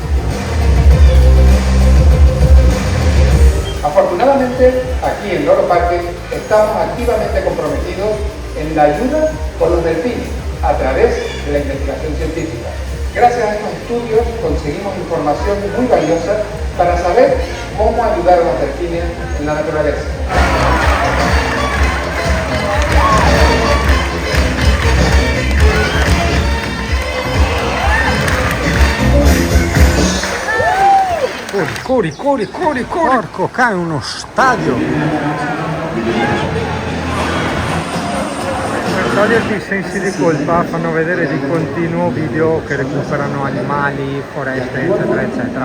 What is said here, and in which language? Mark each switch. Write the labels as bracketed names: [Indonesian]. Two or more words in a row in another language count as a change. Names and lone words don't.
[Spanish] Afortunadamente, aquí en Loro Parque estamos activamente comprometidos en la ayuda con los delfines a través de la investigación científica. Gracias a estos estudios conseguimos información muy valiosa para saber cómo ayudar a los delfines en la naturaleza. [Italian] Corri, porco cane, uno stadio. Per toglierti i sensi di colpa fanno vedere di continuo video che recuperano animali, foreste, eccetera, eccetera.